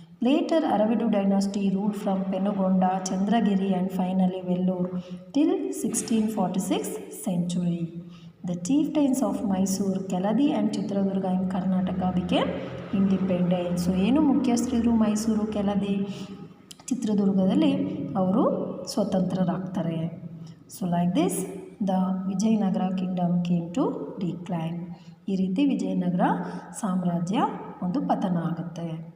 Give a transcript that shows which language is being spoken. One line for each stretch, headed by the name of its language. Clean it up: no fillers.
English: Later Aravidu dynasty rule from Penukonda, Chandragiri and finally Vellore till 1646 century. The chieftains of Mysuru, Keladi and Chitradurga in Karnataka became independent.
Kannada: So ಏನು ಮುಖ್ಯಸ್ಥರಿದ್ರು ಮೈಸೂರು, ಕೆಲದಿ, ಚಿತ್ರದುರ್ಗದಲ್ಲಿ ಅವರು ಸ್ವತಂತ್ರರಾಗ್ತಾರೆ.
English: So like this the Vijayanagara kingdom came to decline.
Kannada: ಈ ರೀತಿ ವಿಜಯನಗರ ಸಾಮ್ರಾಜ್ಯ ಒಂದು ಪತನ ಆಗುತ್ತೆ.